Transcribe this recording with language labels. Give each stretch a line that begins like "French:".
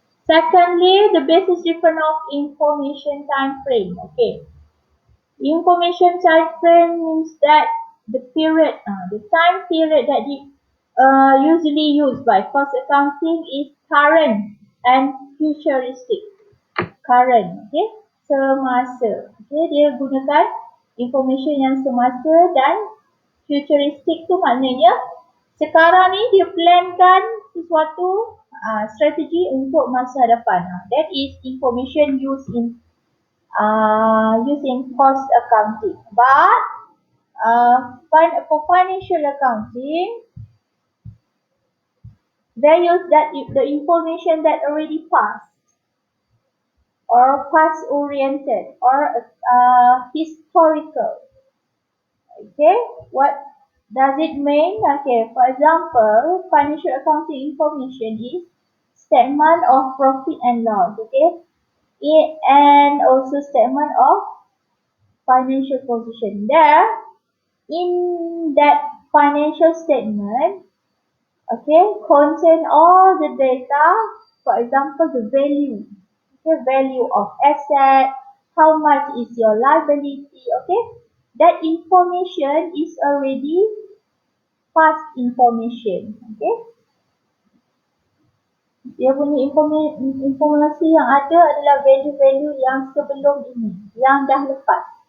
English: Secondly, the basis difference of information time frame. Okay, information time frame means that the period, the time period that is usually used by cost accounting is current and futuristic. Current, okay, semasa.
Malay: Okay, dia gunakan information yang semasa dan futuristic tu maknanya sekarang ni dia plankan sesuatu strategi untuk masa depan.
English: That is information used in cost accounting. But for financial accounting, they use that the information that already passed or past oriented or historical. Okay, what does it mean? Okay, for example, financial accounting information is statement of profit and loss. Okay, and also statement of financial position. There, in that financial statement, okay, contain all the data. For example, the value, okay, value of asset, how much is your liability, okay. That information is already past information, okay.
Malay: Dia punya informasi yang ada adalah value-value yang sebelum ini, yang dah lepas.